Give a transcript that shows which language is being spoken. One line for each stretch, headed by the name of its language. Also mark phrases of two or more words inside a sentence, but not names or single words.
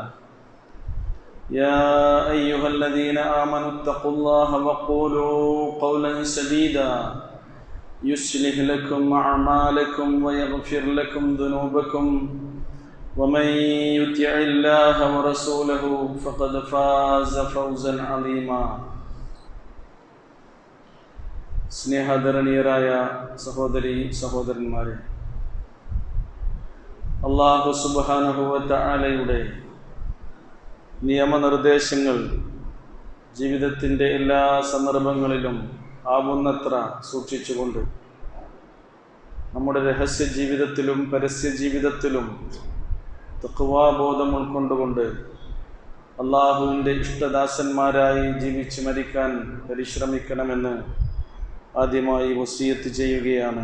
Arabic: يا أيها الذين آمنوا اتقوا الله وقولوا قولا سديدا يصلح لكم أعمالكم ويغفر لكم ذنوبكم، ومن يطع الله ورسوله فقد فاز فوزا عظيما.
Malayalam: സ്നേഹാദരണീയരായ സഹോദരീ സഹോദരന്മാരെ,
Arabic: الله سبحانه
Malayalam: വ തആലയുടെ നിയമനിർദ്ദേശങ്ങൾ ജീവിതത്തിൻ്റെ എല്ലാ സന്ദർഭങ്ങളിലും ആവുന്നത്ര സൂക്ഷിച്ചുകൊണ്ട് നമ്മുടെ രഹസ്യ ജീവിതത്തിലും പരസ്യ ജീവിതത്തിലും തഖ്വാബോധം ഉൾക്കൊണ്ടുകൊണ്ട് അല്ലാഹുവിൻ്റെ ഇഷ്ടദാസന്മാരായി ജീവിച്ച് മരിക്കാൻ പരിശ്രമിക്കണമെന്ന് ആദ്യമായി വസിയത്ത് ചെയ്യുകയാണ്.